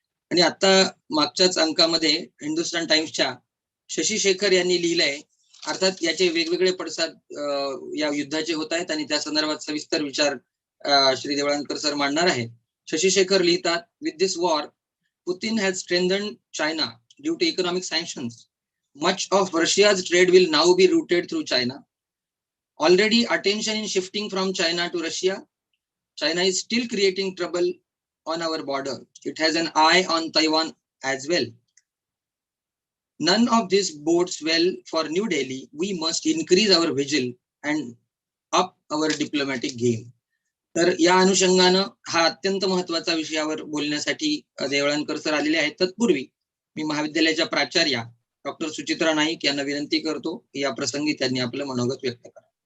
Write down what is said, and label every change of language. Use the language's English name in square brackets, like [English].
[Marathi] आणि आता मागच्याच अंकामध्ये हिंदुस्तान टाइम्सच्या शशी शेखर यांनी लिहिलंय, अर्थात याचे वेगवेगळे पडसाद या युद्धाचे होत आहेत आणि त्या संदर्भात सविस्तर विचार श्री देवळानकर सर मांडणार आहेत. शशी शेखर लिहितात, [English] With this war Putin has strengthened China due to economic sanctions. Much of Russia's trade will now be routed through China. Already attention is shifting from China to Russia. China is still creating trouble on our border. It has an eye on Taiwan as well. None of this bodes well for New Delhi. We must increase our vigil and up our diplomatic game. [Marathi] तर या अनुषंगानं हा अत्यंत महत्वाचा विषयावर बोलण्यासाठी देवळानकर sir आलेले आहेत. तत्पूर्वी मी महाविद्यालयाच्या प्राचार्या डॉक्टर सुचित्रा नाईक यांना विनंती करतो की या प्रसंगी त्यांनी आपलं मनोगत व्यक्त करा.